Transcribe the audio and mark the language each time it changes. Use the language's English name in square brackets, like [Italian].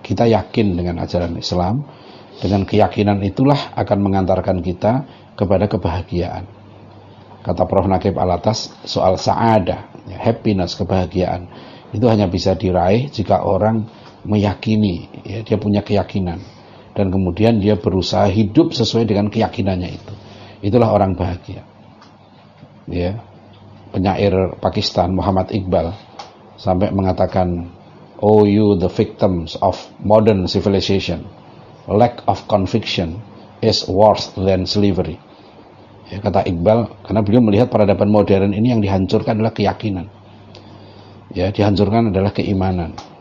[Indonesian] Kita yakin dengan ajaran Islam. Dengan keyakinan itulah akan mengantarkan kita kepada kebahagiaan. Kata Prof. Naqib Al-Attas, soal sa'adah, happiness, kebahagiaan, itu hanya bisa diraih jika orang meyakini, ya, dia punya keyakinan. Dan kemudian dia berusaha hidup sesuai dengan keyakinannya itu. Itulah orang bahagia. Ya. Penyair Pakistan Muhammad Iqbal sampai mengatakan, [English] "Oh you the victims of modern civilization, lack of conviction is worse than slavery." [Indonesian] Ya, kata Iqbal, karena beliau melihat peradaban modern ini yang dihancurkan adalah keyakinan. Ya, dihancurkan adalah keimanan.